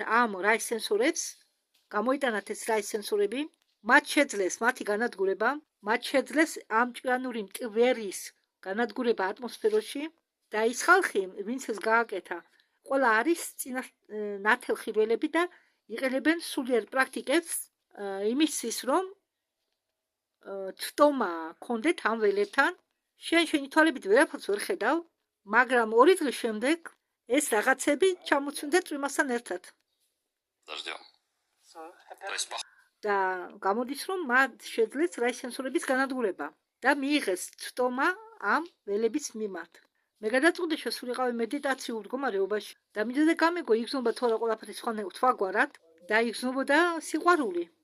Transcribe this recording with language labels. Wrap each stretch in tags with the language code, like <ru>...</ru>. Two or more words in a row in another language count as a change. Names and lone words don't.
<ka>ამ რაის სენსორებს, გამოიტანათ ეს რაის სენსორები, მათ შეძლეს მათი განადგურება, მათ შეძლეს ამ ჭკვიანური მტვერის განადგურება ატმოსფეროში და ის ხალხი, ვინც ეს გააკეთა, ყველა არის ნათელხილველები და იყენებენ სულიერ პრაქტიკებს იმისთვის, რომ ცდომა ქონდეთ ამ ველებთან. შენი თვალებით ვერაფერს ვერ ხედავ, მაგრამ 2 დღის შემდეგ ეს რაღაცები ჩამოწვდეთ წვიმასთან ერთად.</ka> <ru>Дождем. То есть,</ru> <ka>და გამოდის, რომ მათ შეძლეს რაის სენსორების განადგურება და მიიღეს ცდომა ამ ველების მიმართ. მე გადაწყვიტე შესულიყავი მედიტაციურ მდგომარეობაში და მინდოდა გამეგო იგრძნობა თორე ყველაფერი სხვაგვარად და იგრძნობოდა სიყვარული.</ka>